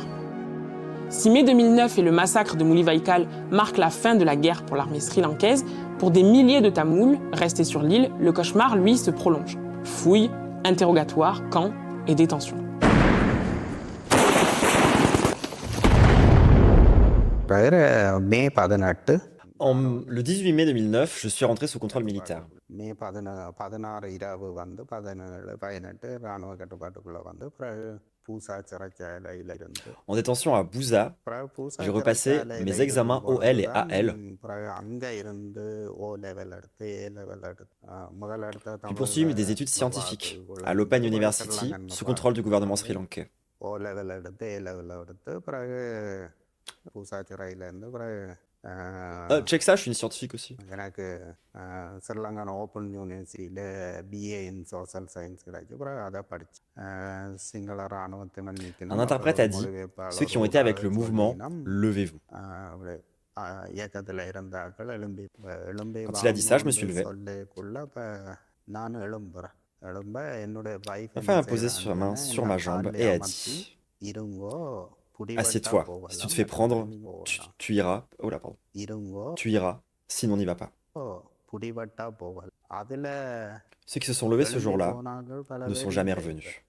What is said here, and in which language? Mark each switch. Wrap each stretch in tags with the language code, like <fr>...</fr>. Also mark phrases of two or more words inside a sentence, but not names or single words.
<fr>Si mai 2009 et le massacre de Mulivaikal marquent la fin de la guerre pour l'armée sri-lankaise, pour des milliers de Tamouls restés sur l'île, le cauchemar, lui, se prolonge. Fouilles, interrogatoires, camps et détentions. Mai 18 le 18 mai 2009, je suis rentré sous contrôle militaire.</fr> <ta>Mai 16 இரவு வந்து 17 18 இராணுவ கட்டுப்பாட்டுக்குள்ள வந்து பிறகு பூசா சிறைச்சாலையில் இருந்து</ta> <fr>En détention à Bouza, j'ai repassé mes examens OL et AL.</fr> <ta>பிறகு அங்க இருந்து</ta> <en>O level</en> <ta>எடுத்து</ta> <en>A level</en> <ta>எடுத்து முதல் எடுத்த</ta> <fr>Puis poursuivi des études scientifiques à l'Open University sous contrôle du gouvernement sri-lankais.</fr> <en>O level</en> <ta>எடுத்து</ta> <en>A level</en> <ta>எடுத்து பிறகு பூசா சிறையில இருந்து பிறகு</ta> <fr>Check ça, je suis une scientifique aussi.</fr> <ta>எனக்கு ஸ்ரீலங்கன் ஓப்பன் யூனிவர்சிட்டியில்</ta> <en>BA in social science</en> <ta>கிடைச்சு அப்புறம் அதை படித்தேன் சிங்கள இராணுவத்தினர்</ta> <fr>Un interprète a dit « Ceux qui ont été avec le mouvement, levez-vous ».</fr> <ta>இயக்கத்தில் இருந்தார்கள் எழும்பி</ta> <fr>Quand il a dit ça, je me suis levé.</fr> <ta>சொல்லிக்குள்ள இப்போ நானும் எழும்புறேன் எழும்ப என்னுடைய வைஃப்</ta> <fr>Ma femme a posé sa main sur ma jambe et a dit</fr> <ta>இருங்கோ</ta> <fr>Assieds-toi, si tu te fais prendre, tu iras. Oh là, pardon. Tu iras, sinon n'y va pas. Ceux qui se sont levés ce jour-là ne sont jamais revenus.</fr>